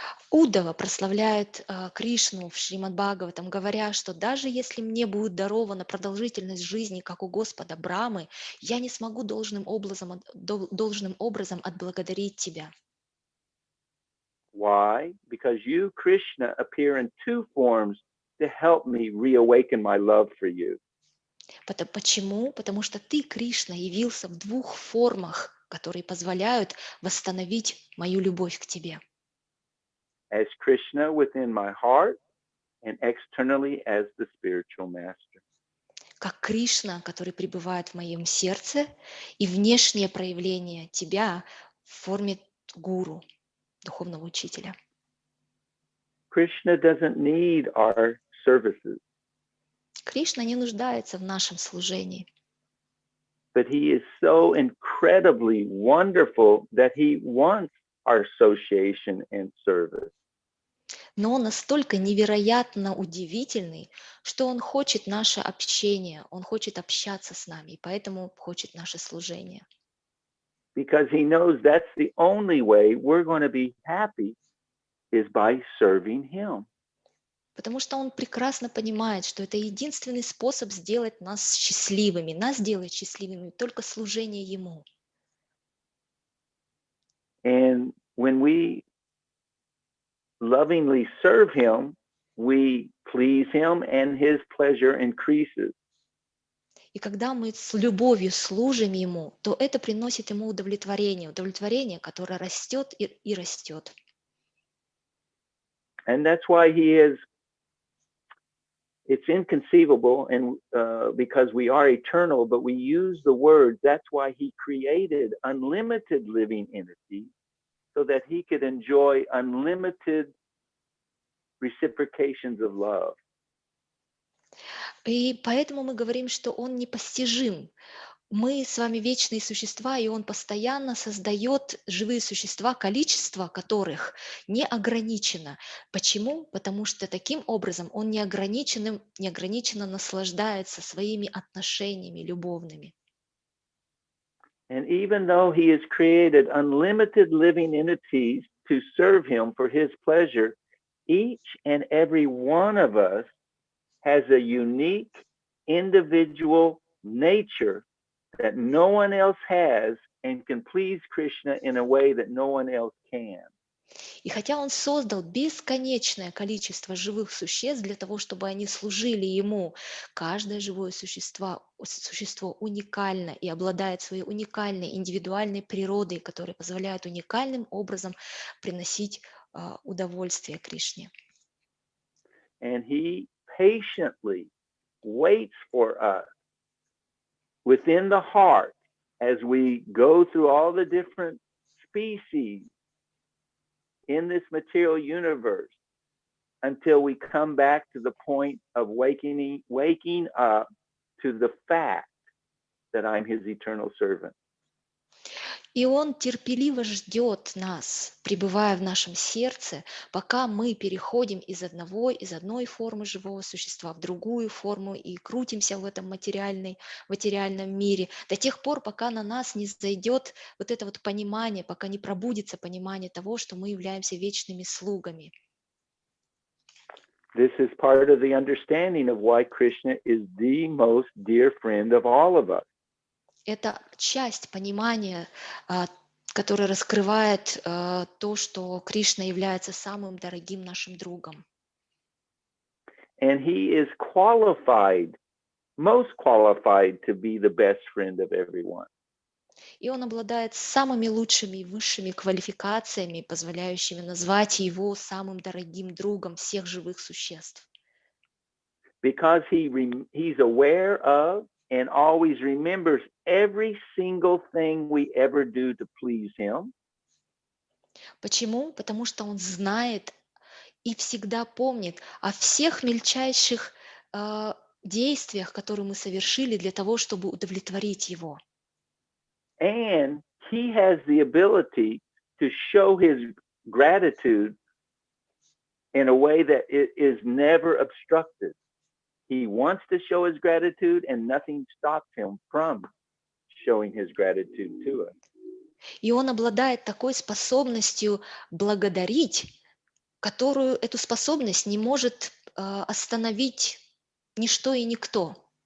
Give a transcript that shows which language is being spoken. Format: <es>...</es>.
<ru>Уддава прославляет Кришну в Шримад Бхагаватам, говоря, что даже если мне будет дарована продолжительность жизни, как у Господа Брамы, я не смогу должным образом отблагодарить Тебя.</ru> <en>Why? Because you, Krishna, appear in two forms to help me reawaken my love for you.</en> <ru>Почему? Потому что Ты, Кришна, явился в двух формах, которые позволяют восстановить мою любовь к Тебе.</ru> <en>as Krishna within my heart and externally as the spiritual master.</en> <ru>Как Кришна, который пребывает в моем сердце, и внешнее проявление тебя в форме гуру, духовного учителя.</ru> <en>Krishna doesn't need our services,</en> <ru>Кришна не нуждается в нашем служении,</ru> <en>but he is so incredibly wonderful that he wants our association and service.</en> <ru>но он настолько невероятно удивительный, что он хочет наше общение, он хочет общаться с нами, и поэтому хочет наше служение.</ru> <en>Because he knows that's the only way we're going to be happy is by serving him.</en> <ru>Потому что он прекрасно понимает, что это единственный способ сделать нас счастливыми. Нас делает счастливыми только служение ему.</ru> <en>And when we lovingly serve him, we please him and his pleasure increases.</en> <ru>И когда мы с любовью служим ему, то это приносит ему удовлетворение, удовлетворение, которое растет и растет.</ru> <en>And that's why he is, it's inconceivable, and because we are eternal, but we use the words, that's why he created unlimited living entities so that he could enjoy unlimited reciprocations of love.</en> <ru>И поэтому мы говорим, что он непостижим. Мы с вами вечные существа, и он постоянно создает живые существа, количество которых не ограничено. Почему? Потому что таким образом он неограниченно наслаждается своими отношениями любовными.</ru> <en>And even though he has created unlimited living entities to serve him for his pleasure, each and every one of us has a unique individual nature that no one else has and can please Krishna in a way that no one else can.</en> <ru>И хотя он создал бесконечное количество живых существ для того, чтобы они служили ему, каждое живое существо уникально и обладает своей уникальной индивидуальной природой, которая позволяет уникальным образом приносить удовольствие Кришне.</ru> <en>And he patiently waits for us within the heart as we go through all the different species in this material universe until we come back to the point of waking up to the fact that I'm his eternal servant.</en> <ru>И он терпеливо ждет нас, пребывая в нашем сердце, пока мы переходим из одной формы живого существа в другую форму и крутимся в этом материальном мире, до тех пор, пока на нас не зайдет вот это вот понимание, пока не пробудится понимание того, что мы являемся вечными слугами.</ru> <en>This is part of the understanding of why Krishna is the most dear friend of all of us.</en> <ru>Это часть понимания, которая раскрывает то, что Кришна является самым дорогим нашим другом.</ru> <en>And he is qualified, most qualified to be the best friend of everyone.</en> <ru>И он обладает самыми лучшими и высшими квалификациями, позволяющими назвать его самым дорогим другом всех живых существ.</ru> <en>Because he's aware of and always remembers every single thing we ever do to please him.</en> <ru>Почему? Потому что он знает и всегда помнит о всех мельчайших действиях, которые мы совершили для того, чтобы удовлетворить его.</ru> <en>And he has the ability to show his gratitude in a way that it is never obstructed. He wants to show his gratitude, and nothing stops him from showing his gratitude to us.</en> <ru>И он обладает такой способностью благодарить, которую эту способность не может остановить ничто и никто.</ru>